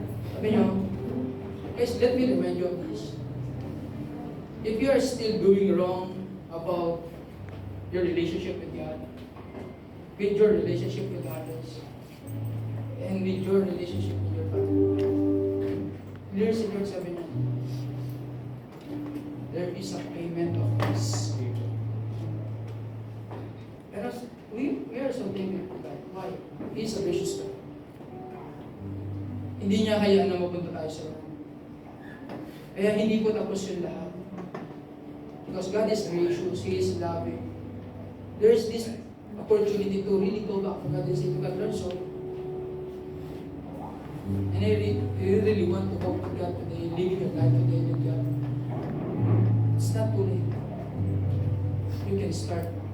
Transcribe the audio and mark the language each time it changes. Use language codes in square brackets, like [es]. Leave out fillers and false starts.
[tl] Sabi niyo, [en] guys, let me remind you of this. If you are still doing wrong about your relationship with God, with your relationship with others, and with your relationship with your family, clear [tl] si Lord sabi niya, [en] there is a payment of this. [tl] Pero [en] we are so thankful to God. Why? He is a gracious God. [tl] Hindi niya hayaan na mapunta tayo sa wrong. Kaya hindi po tapos yung lahat. [en] Because God is gracious, He is loving. There is this opportunity to really go back to God and say to God, Lord, sorry. And you really want to talk to God today, live your life today with God. It's not too late. You can start.